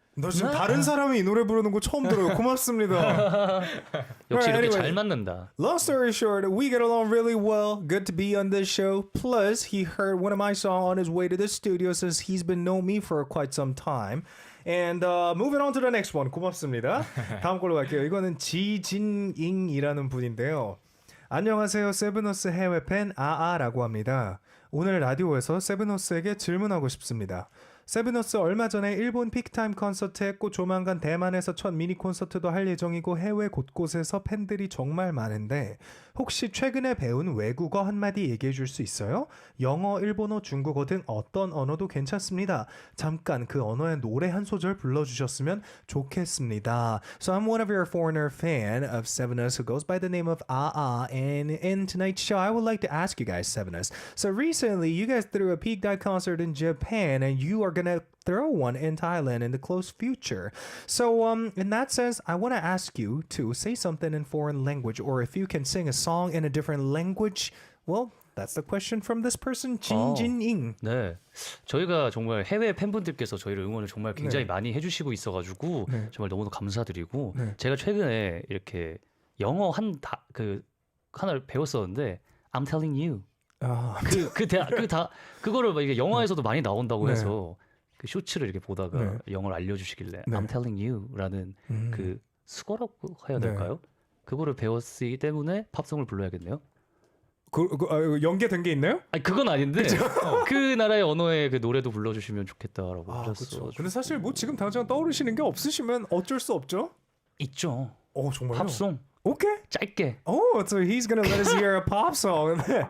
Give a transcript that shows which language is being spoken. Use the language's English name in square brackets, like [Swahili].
[Korean] 너 지금 다른 사람이 이 노래 부르는 거 처음 들어요. 고맙습니다. 역시 이렇게 [English] Anyway. [Korean] 잘 맞는다. [English] Long story short, we get along really well. Good to be on this show. Plus, he heard one of my songs on his way to the studio since he's been knowing me for quite some time. And moving on to the next one. [Korean] 고맙습니다. 다음 걸로 갈게요. 이거는 지진잉이라는 분인데요. 안녕하세요. 세븐어스 해외 팬 아아라고 합니다. 오늘 라디오에서 세븐어스에게 질문하고 싶습니다. 세븐어스 얼마 전에 일본 픽타임 콘서트 했고 조만간 대만에서 첫 미니 콘서트도 할 예정이고 해외 곳곳에서 팬들이 정말 많은데 혹시 최근에 배운 외국어 한마디 얘기해 줄 수 있어요? 영어, 일본어, 중국어 등 어떤 언어도 괜찮습니다. 잠깐 그 언어의 노래 한 소절 불러주셨으면 좋겠습니다. [English] So I'm one of your foreigner fan of Sevenus who goes by the name of Ah and in tonight's show I would like to ask you guys Sevenus. So recently you guys threw a peak dive concert in Japan and you are gonna throw one in Thailand in the close future. So in that sense, I want to ask you to say something in foreign language, or if you can sing a song in a different language. Well, that's the question from this person, [Korean] 진진잉. 네, 저희가 정말 해외 팬분들께서 저희를 응원을 정말 굉장히 네. 많이 해주시고 있어가지고 네. 정말 너무나 감사드리고 네. 제가 최근에 이렇게 영어 하나를 배웠었는데 [English] I'm telling you [Korean] 아, 그거를 막 이게 영화에서도 많이 나온다고 네. 해서 그 쇼츠를 이렇게 보다가 네. 영어를 알려주시길래 네. [English] I'm telling you [Korean] 라는 그 수거라고 해야 네. 될까요? 그거를 배웠기 때문에 팝송을 불러야겠네요. 연계된 게 있나요? 아니 그건 아닌데 그 나라의 언어의 그 노래도 불러주시면 좋겠다라고 하셨어. 그렇죠. 근데 사실 뭐 지금 당장 떠오르시는 게 없으시면 어쩔 수 없죠. 있죠. 정말요? 팝송 오케이. 짧게. [English] So he's gonna let us hear a pop song.